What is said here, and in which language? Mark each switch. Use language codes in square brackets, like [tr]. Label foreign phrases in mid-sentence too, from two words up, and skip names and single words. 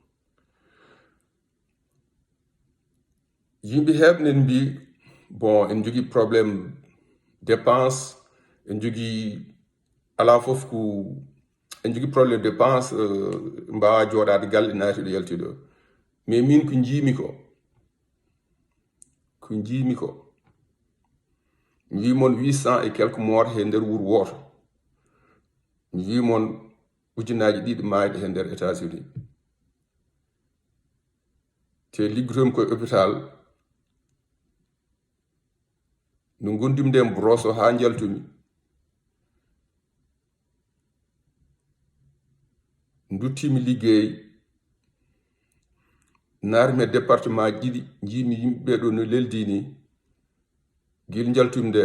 [ff] Yimɓe heɓnen mbi bon en jogui [fr] probléme dépense [ff] en jogui ala fof ko en jogui [fr] probléme dépense [ff] mbawa jooɗade galle naati ɗo yaltude o. Mais min ko jiimi ko mi wimon 800 [fr] et quelques morts [ff] he nder wuuro woto. Mi wimon ujunaji 2 mayde he nder États-Unis te liggotomi koye hôpital no gondimde broso ha jaltumi duttimi liggey naarmi département 2 jiimi yimɓe ɗo no leldi ni guil jaltumde